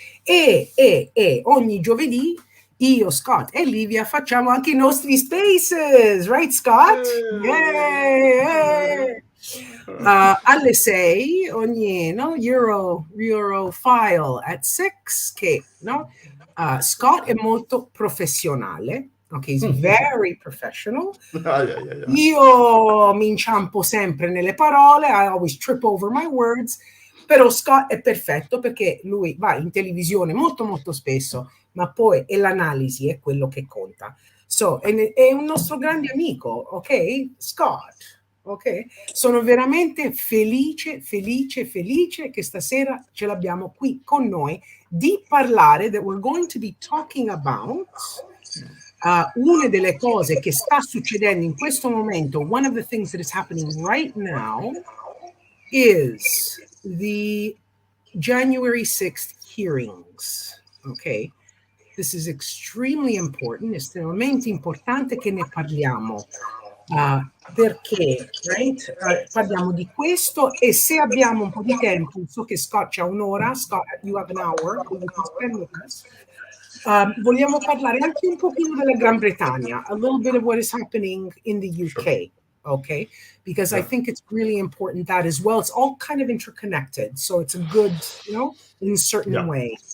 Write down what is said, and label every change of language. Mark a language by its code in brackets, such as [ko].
[it] E ogni giovedì io, Scott e Livia facciamo anche i nostri spaces, [en] right Scott? Yeah. [it] Alle 6 ogni Eurofile [en] at 6, [it] che Scott è molto professionale. [en] Okay, he's very professional. [it] Io mi inciampo sempre nelle parole, [en] I always trip over my words, [it] però Scott è perfetto perché lui va in televisione molto molto spesso, ma poi l'analisi è quello che conta. So, è un nostro grande amico, ok? Scott, ok? Sono veramente felice che stasera ce l'abbiamo qui con noi di parlare, [en] that we're going to be talking about [it] una delle cose che sta succedendo in questo momento. [en] One of the things that is happening right now is the January 6th hearings. Okay, this is extremely important, [it] estremamente importante che ne parliamo, perché parliamo di questo, e se abbiamo un po' di tempo, so che Scott c'ha un'ora, Scott, [en] you have an hour, you can spend with us. [it] Vogliamo parlare anche un pochino della Gran Bretagna, [en] a little bit of what is happening in the UK, sure. Okay? Because I think it's really important that as well. It's all kind of interconnected, so it's a good, in a certain way.